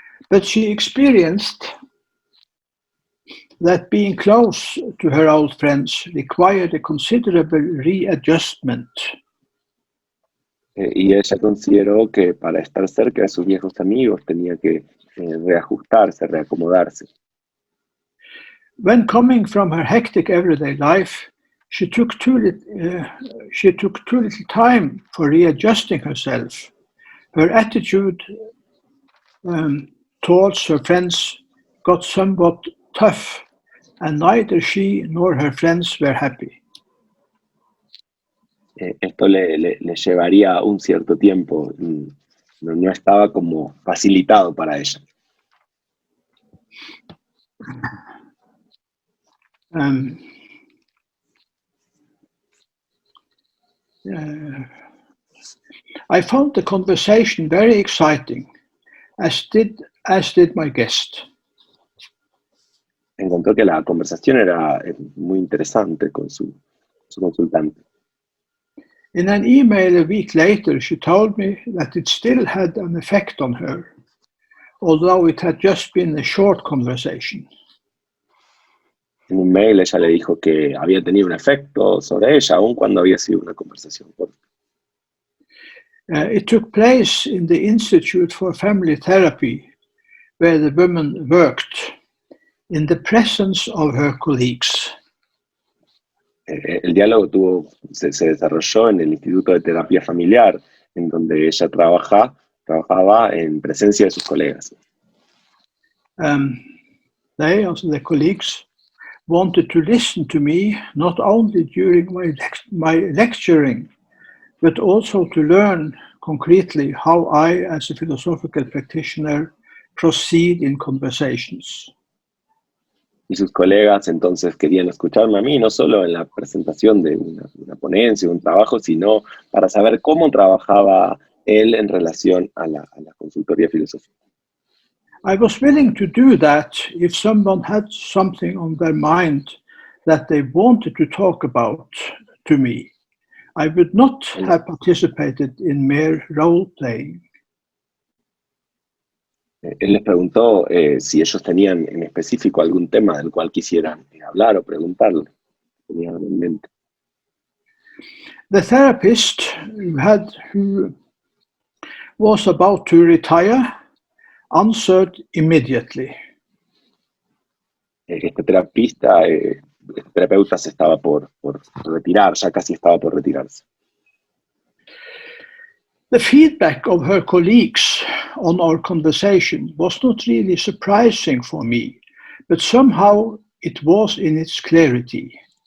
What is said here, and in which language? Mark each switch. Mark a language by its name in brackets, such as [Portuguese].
[English] But she experienced that being close to her old friends required a considerable readjustment. [Spanish] Y ella consideró que para estar cerca de sus viejos amigos tenía que reajustarse, reacomodarse. [English] When coming from her hectic everyday life, she took too little time for readjusting herself. Her attitude towards her friends got somewhat tough, and neither she nor her friends were happy. [Spanish] Esto le llevaría un cierto tiempo, no estaba como facilitado para ella. [English] I found the conversation very exciting, as did my guest. [Spanish] Encontró que la conversación era muy interesante con su consultante. [English] In an email a week later, she told me that it still had an effect on her, although it had just been a short conversation. [Spanish] En un mail ella le dijo que había tenido un efecto sobre ella, aun cuando había sido una conversación corta. [English] It took place in the Institute for Family Therapy, where the woman worked, in the presence of her colleagues. [Spanish] El diálogo se desarrolló en el Instituto de Terapia Familiar, en donde ella trabajaba en presencia de sus colegas. [English] They, also the colleagues, wanted to listen to me not only during my lecturing, but also to learn concretely how I, as a philosophical practitioner, proceed in conversations. [Spanish] Y sus colegas entonces querían escucharme a mí, no solo en la presentación de una ponencia, un trabajo, sino para saber cómo trabajaba él en relación a la consultoría filosófica. [English] I was willing to do that if someone had something on their mind that they wanted to talk about to me. I would not have participated in mere role-playing. [Spanish] Él les preguntó si ellos tenían en específico algún tema del cual quisieran hablar o preguntarle. Tenían en mente. [English] The therapist who was about to retire answered immediately. [Spanish] Este terapeuta se estaba por retirar, ya casi estaba por retirarse. [English] The feedback of her colleagues on our conversation was not really surprising for me, but somehow it was in its clarity.